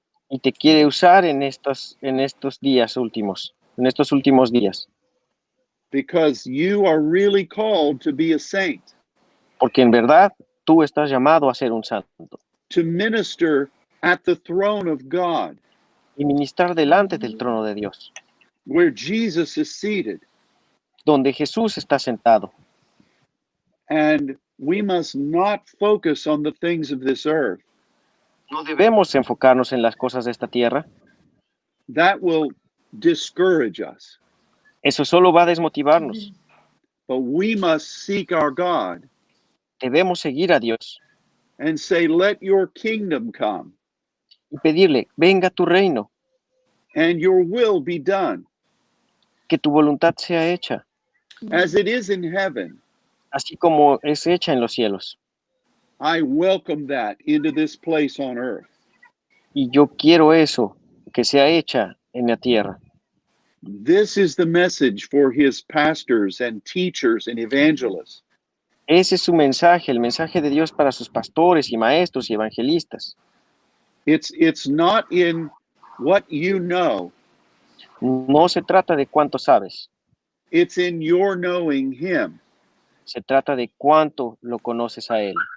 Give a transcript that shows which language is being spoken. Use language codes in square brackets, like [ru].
[es] y te quiere usar en estos días últimos, en estos últimos días, [en] Because you are really called to be a saint, [es] porque en verdad tú estás llamado a ser un santo [en] to minister at the throne of God, [es] y ministrar delante del trono de Dios, [en] where Jesus is seated. [es] donde Jesús está sentado. [en] And we must not focus on the things of this earth. [es] No debemos enfocarnos en las cosas de esta tierra. [en] That will discourage us. [es] Eso solo va a desmotivarnos. [en] But we must seek our God [es] Debemos seguir a Dios [en] and say, let your kingdom come [es] y pedirle, venga tu reino, [en] and your will be done [es] que tu voluntad sea hecha, [en] as it is in heaven. [es] así como es hecha en los cielos. [en] I welcome that into this place on earth. [es] Y yo quiero eso, que sea hecha en la tierra. [en] This is the message for his pastors and teachers and evangelists. [es] Ese es su mensaje, el mensaje de Dios para sus pastores y maestros y evangelistas. [en] It's not in what you know, [es] No se trata de cuánto sabes, [en] it's in your knowing him [es] se trata de cuánto lo conoces a Él